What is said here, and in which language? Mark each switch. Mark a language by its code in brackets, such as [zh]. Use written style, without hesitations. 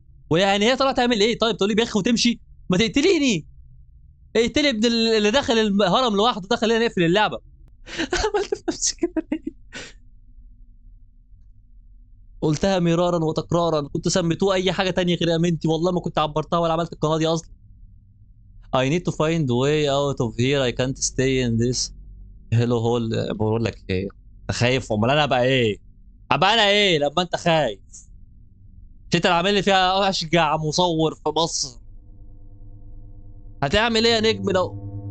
[ar] ويعني هي طلعت تعمل ايه؟ طيب تقول لي بيخ وتمشي؟ ما تقتليني. اقتلي ابن اللي دخل الهرم لوحده، دخل هنا نقفل اللعبه. عملت في نفسي كده ليه؟ قلتها مرارا وتكرارا، كنت سميتوه اي حاجه تانية غير امنتي، والله ما كنت عبرتها ولا عملت القناه دي اصلا. [en] I need to find way out of here. I can't stay in this hello hole. [ar] بقول لك ايه؟ انت خايف؟ امال انا ابقى ايه؟ ابقى انا ايه لما انت خايف؟ مش انت اللي عامل لي فيها اشجع مصور في مصر؟ هتعمل ايه يا نجم لو